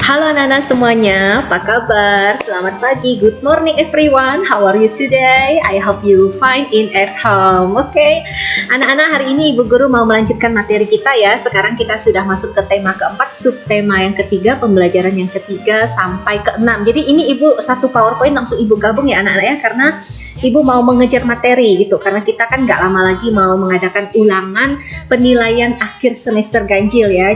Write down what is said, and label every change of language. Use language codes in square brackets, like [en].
[id] anak-anak semuanya, apa kabar? Selamat pagi, [en] good morning everyone. How are you today? I hope you fine in at home. [id] Oke, anak-anak, hari ini Ibu Guru mau melanjutkan materi kita ya. Sekarang kita sudah masuk ke tema keempat, subtema yang ketiga, pembelajaran yang ketiga sampai keenam. Jadi ini Ibu satu PowerPoint langsung Ibu gabung ya anak-anak ya, karena Ibu mau mengejar materi gitu, karena kita kan nggak lama lagi mau mengadakan ulangan penilaian akhir semester ganjil ya.